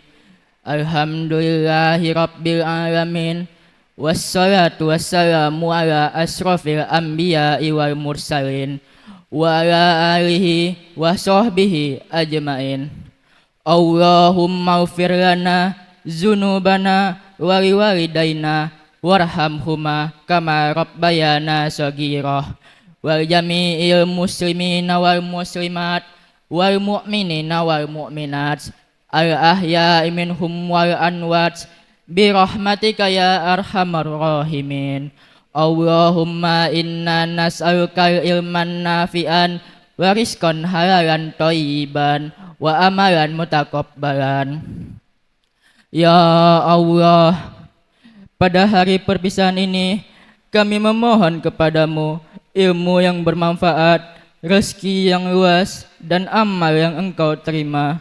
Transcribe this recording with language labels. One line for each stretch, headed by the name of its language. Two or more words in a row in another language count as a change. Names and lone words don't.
Arabic: الحمد لله رب العالمين. والصلاة والسلام على أشرف الأنبياء والمرسلين وعلى آله وصحبه أجمعين. اللهم اغفر لنا ذنوبنا ولوالدينا وارحمهما كما ربيانا صغيرا ولجميع المسلمين والمسلمات والمؤمنين والمؤمنات الأحياء منهم والأموات برحمتك يا أرحم الراحمين. اللهم إنا نسألك علما نافعا ورزقا حلالا طيبا وعملا متقبلا.
Indonesian: Ya Allah, pada hari perpisahan ini kami memohon kepadamu ilmu yang bermanfaat, rezeki yang luas dan amal yang Engkau terima.